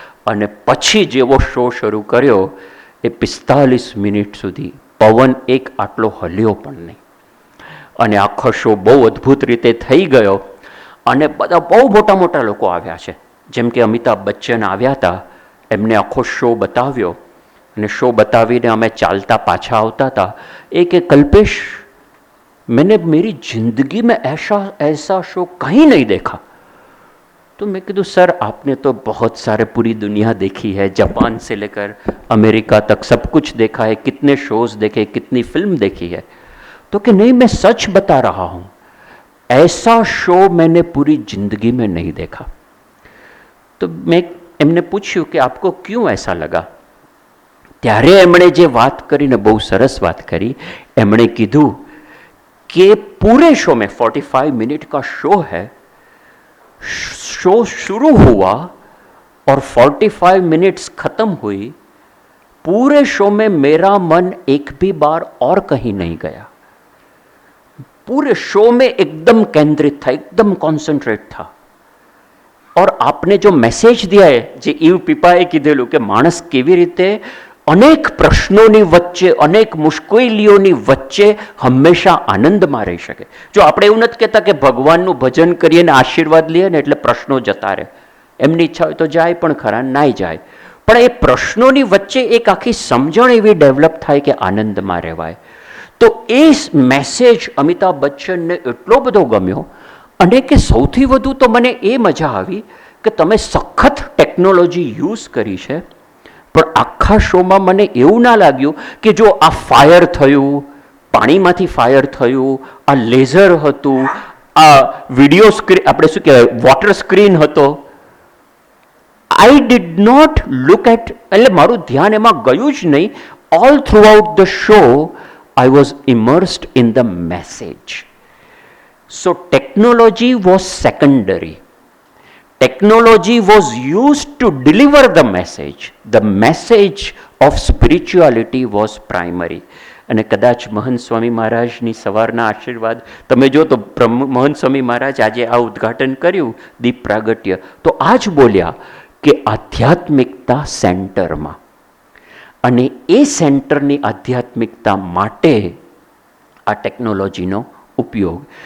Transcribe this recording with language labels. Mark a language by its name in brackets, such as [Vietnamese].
[Gujarati] અને પછી જેવો શો શરૂ કર્યો, એ 45 મિનિટ સુધી પવન એક આટલો હલ્યો પણ નહીં. અને આખો શો બહુ અદ્ભુત રીતે થઈ ગયો. અને બધા બહુ મોટા મોટા લોકો આવ્યા છે, જેમ કે અમિતાભ બચ્ચન આવ્યા હતા, એમને આખો શો બતાવ્યો. અને શો બતાવીને અમે ચાલતા પાછા આવતા હતા. એ કે [Hindi] कल्पेश मैंने मेरी जिंदगी में ऐसा शो कहीं नहीं देखा. तो मैं कीधु सर आपने तो बहुत सारे पूरी दुनिया देखी है, जापान से लेकर अमेरिका तक सब कुछ देखा है, कितने शोज देखे, कितनी फिल्म देखी है. तो कि नहीं, मैं सच बता रहा हूँ, ऐसा शो मैंने पूरी जिंदगी में नहीं देखा. तो मैं [Gujarati] એમને પૂછ્યું કે [Hindi] આપકો ક્યું ऐसा लगा. [Gujarati] ત્યારે એમણે જે વાત કરીને બહુ સરસ વાત કરી. એમણે કીધું [Hindi] कि पूरे शो में 45 मिनट का शो है, शो शुरू हुआ और 45 मिनट्स खत्म हुई, पूरे शो में मेरा मन एक भी बार और कहीं नहीं गया. पूरे शो में एकदम केंद्रित था, एकदम कॉन्सेंट्रेट था. और आपने जो मैसेज दिया है, [Gujarati] જે ઈવ પીપાએ કીધેલું કે માણસ કેવી રીતે અનેક પ્રશ્નોની વચ્ચે, અનેક મુશ્કેલીઓની વચ્ચે હંમેશા આનંદમાં રહી શકે. જો આપણે એવું નથી કહેતા કે ભગવાનનું ભજન કરીએ ને આશીર્વાદ લઈએ ને એટલે પ્રશ્નો જતા રહે. એમની ઈચ્છા હોય તો જાય પણ ખરા, નાય જાય. પણ એ પ્રશ્નોની વચ્ચે એક આખી સમજણ એવી ડેવલપ થાય કે આનંદમાં રહેવાય. તો એ મેસેજ અમિતાભ બચ્ચનને એટલો બધો ગમ્યો. અને કે સૌથી વધુ તો મને એ મજા આવી કે તમે સખત ટેકનોલોજી યુઝ કરી છે, પણ આખા શોમાં મને એવું ના લાગ્યું કે જો આ ફાયર થયું, પાણીમાંથી ફાયર થયું, આ લેઝર હતું, આ વિડીયો સ્ક્રીન, આપણે શું કહેવાય, વોટર સ્ક્રીન હતો. [English] I did not look at, [Gujarati] એટલે મારું ધ્યાન એમાં ગયું જ નહીં. [English] All throughout the show I was immersed in the message. So technology was secondary. Technology was used to deliver the message. The message of spirituality was primary. [Gujarati] અને કદાચ મહંત સ્વામી મહારાજની સવારના આશીર્વાદ તમે જો તો મહંત સ્વામી મહારાજ આજે આ ઉદ્ઘાટન કર્યું દીપ પ્રાગટ્ય, તો આ જ બોલ્યા કે આધ્યાત્મિકતા સેન્ટરમાં, અને એ સેન્ટરની આધ્યાત્મિકતા માટે આ ટેકનોલોજીનો ઉપયોગ.